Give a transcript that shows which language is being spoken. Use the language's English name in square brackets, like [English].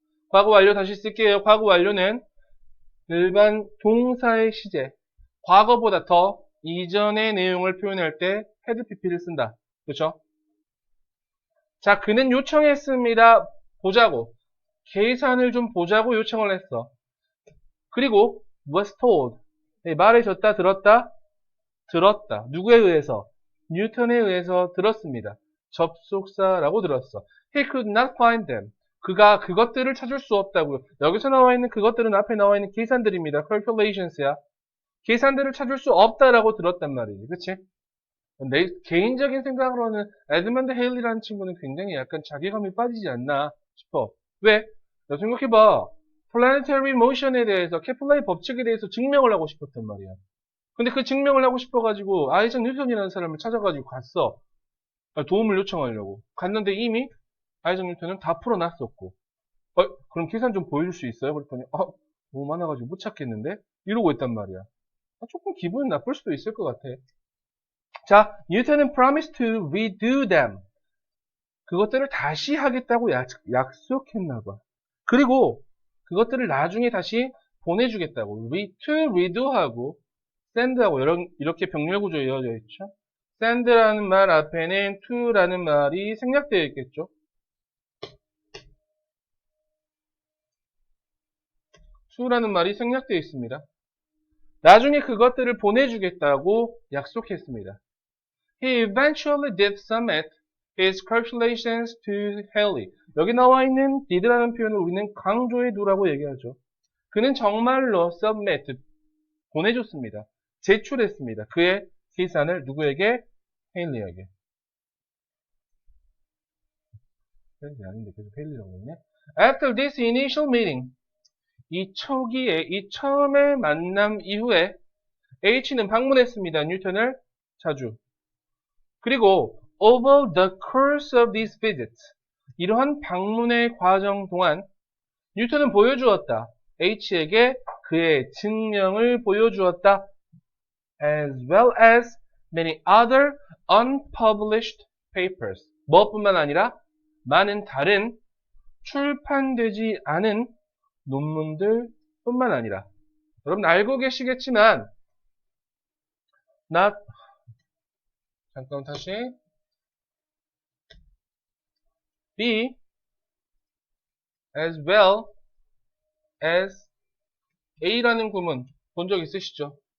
[Korean] 과거 완료 다시 쓸게요. 과거 완료는 일반 동사의 시제, 과거보다 더 이전의 내용을 표현할 때 had, pp를 쓴다. 그렇죠? 자, 그는 요청했습니다. 보자고. 계산을 좀 보자고 요청을 했어. 그리고 [English] was told. [Korean] 말해줬다, 들었다? 들었다. 누구에 의해서? 뉴턴에 의해서 들었습니다. 접속사라고 들었어. [English] He could not find them. [Korean] 그가 그것들을 찾을 수 없다고요. 여기서 나와 있는 그것들은 앞에 나와 있는 계산들입니다. [English] calculations야. [Korean] 계산들을 찾을 수 없다라고 들었단 말이지. 그치? 내 개인적인 생각으로는 에드먼드 헤일리라는 친구는 굉장히 약간 자괴감이 빠지지 않나 싶어. 왜? 너 생각해봐. planetary motion에 대해서, 케플러의 법칙에 대해서 증명을 하고 싶었단 말이야. 근데 그 증명을 하고 싶어가지고 아이작 뉴턴이라는 사람을 찾아가지고 갔어. 도움을 요청하려고. 갔는데 이미 아이작 뉴턴은 다 풀어놨었고. 그럼 계산 좀 보여줄 수 있어요? 그랬더니 너무 많아가지고 못 찾겠는데? 이러고 있단 말이야. 조금 기분 나쁠 수도 있을 것 같아. 자, 뉴턴은 [English] promised to redo them. [Korean] 그것들을 다시 하겠다고 약속했나봐. 그리고 그것들을 나중에 다시 보내주겠다고. to redo하고 send하고 이렇게 병렬 구조에 이어져 있죠. send라는 말 앞에는 to라는 말이 생략되어 있겠죠. to라는 말이 생략되어 있습니다. 나중에 그것들을 보내주겠다고 약속했습니다. [English] He eventually did submit his calculations to Haley. [Korean] 여기 나와 있는 did라는 표현을 우리는 강조해 두라고 얘기하죠. 그는 정말로 submit, 보내줬습니다. 제출했습니다. 그의 계산을 누구에게? 헤일리에게. 아닌데 계속 헤일리라고 했네. [English] After this initial meeting, [Korean] 이 초기에, 이 처음의 만남 이후에 H는 방문했습니다. 뉴턴을 자주. 그리고 [English] over the course of these visits, [Korean] 이러한 방문의 과정 동안 뉴턴은 보여주었다. H에게 그의 증명을 보여주었다. [English] As well as many other unpublished papers. [Korean] 무엇뿐만 아니라 많은 다른 출판되지 않은 논문들 뿐만 아니라, 여러분 알고 계시겠지만 잠깐 다시 B as well as A라는 구문 본 적 있으시죠?